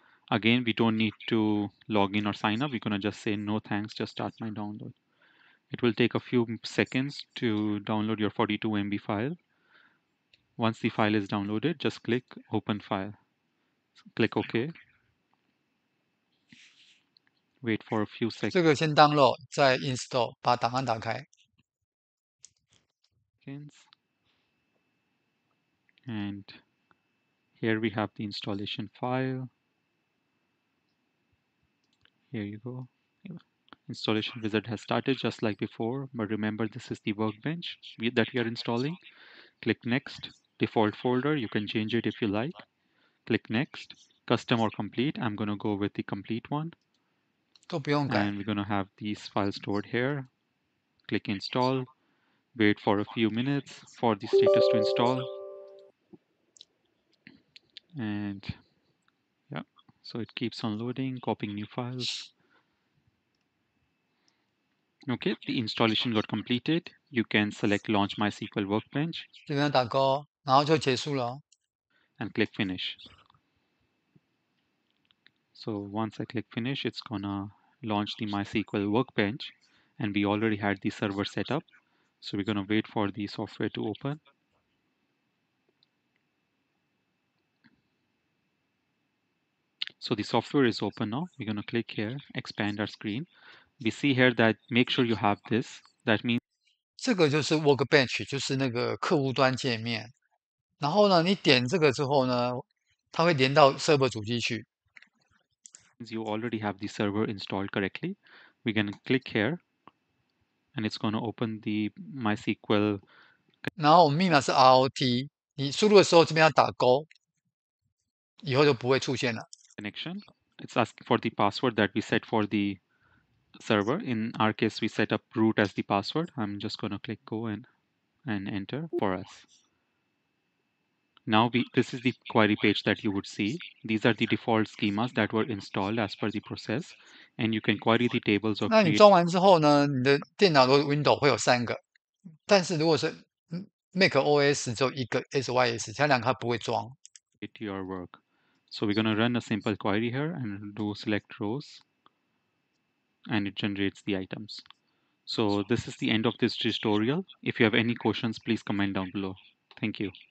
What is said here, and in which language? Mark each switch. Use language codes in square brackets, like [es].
[en] Again, we don't need to log in or sign up. We're going to just say no thanks, just start my download. It will take a few seconds to download your 42 MB file. Once the file is downloaded, just click open file. Click OK. Wait for a few [zh] 这个先 download，再 install，把档案打开。 [en] seconds. And here we have the installation file. Here you go. Installation wizard has started just like before, but remember this is the workbench that we are installing. Click next. Default folder, you can change it if you like. Click next. Custom or complete, I'm going to go with the complete one. [zh] 都不用改。 [en] And we're going to have these files stored here. Click install. Wait for a few minutes for the status to install. And yeah, so it keeps on loading, copying new files. Okay, the installation got completed. You can select Launch MySQL Workbench [zh] 这边打勾，然后就结束了。 [en] and click Finish. So once I click Finish, it's gonna launch the MySQL Workbench, and we already had the server set up. So we're gonna wait for the software to open. So the software is open now. We're gonna click here, expand our screen. We see here that make sure you have this. That means [zh] 这个就是 Workbench，就是那个客户端界面。然后呢，你点这个之后呢，它会连到 server 主机去。 [en] you already have the server installed correctly. We're gonna click here, and it's gonna open the MySQL [zh] 然后我们密码是 ROT，你输入的时候这边要打勾，以后就不会出现了。 [en] connection. It's asking for the password that we set for the server. In our case, we set up root as the password. I'm just gonna click go and enter for us. Now this is the query page that you would see. These are the default schemas that were installed as per the process, and you can query the tables or [zh] 那你 [en] create [zh] 装完之后呢，你的电脑的 Window 会有3个，但是如果是Mac OS 只有一个 SYS，其他2个它不会装。 [en] your work. So we're going to run a simple query here and do select rows, and it generates the items. So this is the end of this tutorial. If you have any questions, please comment down below. Thank you.